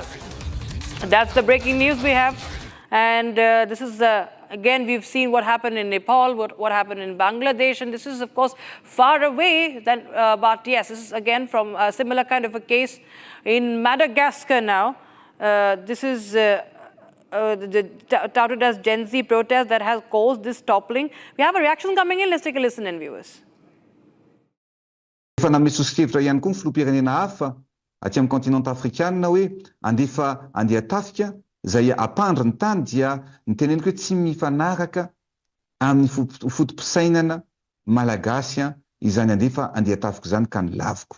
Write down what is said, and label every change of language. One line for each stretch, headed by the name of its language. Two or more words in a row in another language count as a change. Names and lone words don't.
English: That's the breaking news we have. And this is again, we've seen what happened in Nepal, what happened in Bangladesh, and this is, of course, far away. But yes, this is again from a similar kind of a case in Madagascar now. This is touted as Gen Z protest that has caused this toppling. We have a reaction coming in. Let's take a listen in, viewers.
Malagasy: Efa name soskevitra ihany koa ny filoham-pirenena hafa aty amin'ny kontinanta afrikanina hoe andefa andeha tafika zay apandry ny tany dia niteneniko hoe tsy mifanaraka amin'ny fotom-pisainana malagasy izany andefa andeha tafika izany ka ny laviko.